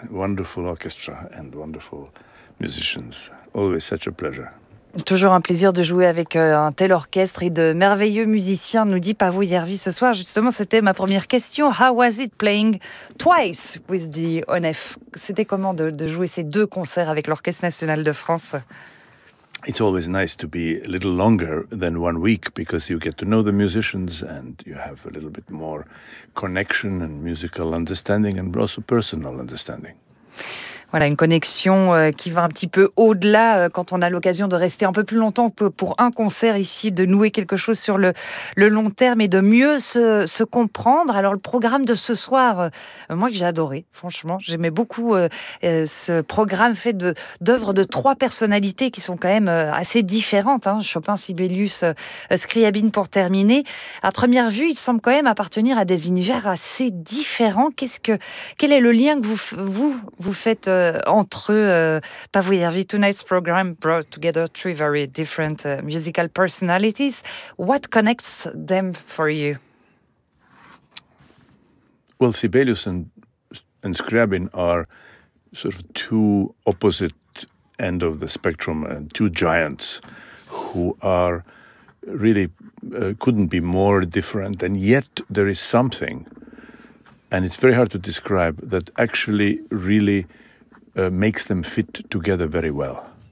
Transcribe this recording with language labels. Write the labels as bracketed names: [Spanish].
[English] Wonderful orchestra and wonderful musicians. Always such a pleasure. [French] Toujours un plaisir de jouer avec un tel orchestre et de merveilleux musiciens, nous dit Paavo Järvi ce soir. Justement, c'était ma première question. [English] How was it playing twice with the ONF? [French] C'était comment de jouer ces deux concerts avec l'Orchestre National de France? [English] It's always nice to be a little longer than 1 week because you get to know the musicians and you have a little bit more connection and musical understanding and also personal understanding. [French] Voilà, une connexion qui va un petit peu au-delà quand on a l'occasion de rester un peu plus longtemps pour un concert ici, de nouer quelque chose sur le long terme et de mieux se comprendre. Alors le programme de ce soir, moi que j'ai adoré, franchement, j'aimais beaucoup ce programme fait d'œuvres de trois personnalités qui sont quand même assez différentes, hein, Chopin, Sibelius, Scriabine pour terminer. À première vue, ils semblent quand même appartenir à des univers assez différents. Quel est le lien que vous faites entre eux, Paavo Järvi? [English] Tonight's program brought together three very different musical personalities. What connects them for you? Well, Sibelius and Scriabine are sort of two opposite end of the spectrum, and two giants who are really couldn't be more different, and yet there is something, and it's very hard to describe, that actually really makes them fit together very well.